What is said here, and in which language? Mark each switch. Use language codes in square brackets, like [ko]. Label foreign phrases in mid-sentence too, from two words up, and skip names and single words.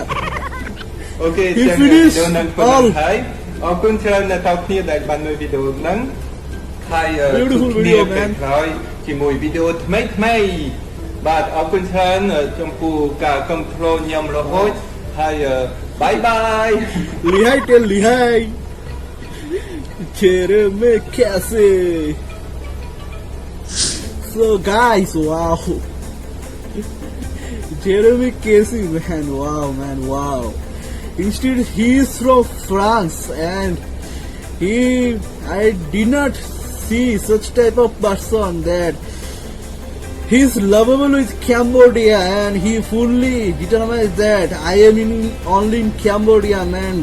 [km] អូខេ [en] He finished [km] យើងនឹង [en] all. [km] ហើយអរគុណច្រើនអ្នកទាំងគ្នាដែលបានមើលវីដេអូហ្នឹងហើយ [en] Beautiful [km] ជួបគ្នា [en] video, [km] ពេល [en] man. [km] ក្រោយជាមួយវីដេអូថ្មីបាទអរគុណច្រើនចំពោះការគ្រប់គ្រងខ្ញុំរហូតហើយ [en] bye bye Lihai tell Lihai. Jeremy Casey. So guys, wow. Jeremy Casey, man, wow, man, wow. Instead, he is from France and I did not see such type of person that he's lovable with Cambodia and he fully determines that I am only in Cambodia, man.